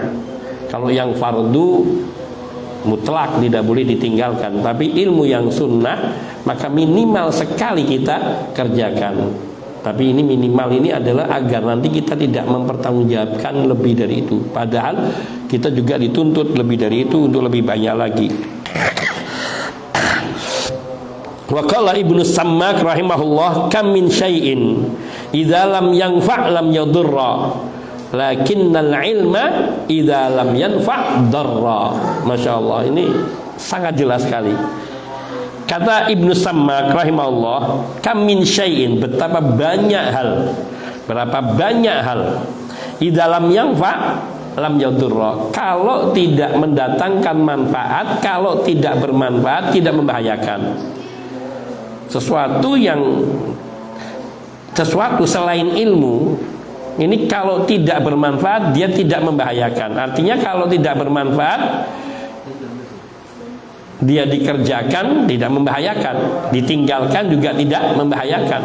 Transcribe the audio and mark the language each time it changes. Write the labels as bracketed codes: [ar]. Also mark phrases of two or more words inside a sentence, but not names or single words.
[id] Kalau yang fardu mutlak tidak boleh ditinggalkan. Tapi ilmu yang sunnah, maka minimal sekali kita kerjakan. Tapi ini minimal ini adalah agar nanti kita tidak mempertanggungjawabkan lebih dari itu. Padahal kita juga dituntut lebih dari itu untuk lebih banyak lagi. [ar] وقال ابن السماك رحمه الله، كم من شيء إذا لم ينفع لم يضر، لكن العلم إذا لم ينفع ضر. ما شاء الله, [id] ini sangat jelas sekali. Kata Ibnu Sammak rahimahullah, [ar] كم من شيء, [id] betapa banyak hal, berapa banyak hal, [ar] إذا لم ينفع لم يضر, [id] kalau tidak mendatangkan manfaat, kalau tidak bermanfaat, tidak membahayakan. Sesuatu selain ilmu ini kalau tidak bermanfaat, dia tidak membahayakan. Artinya kalau tidak bermanfaat, dia dikerjakan tidak membahayakan, ditinggalkan juga tidak membahayakan.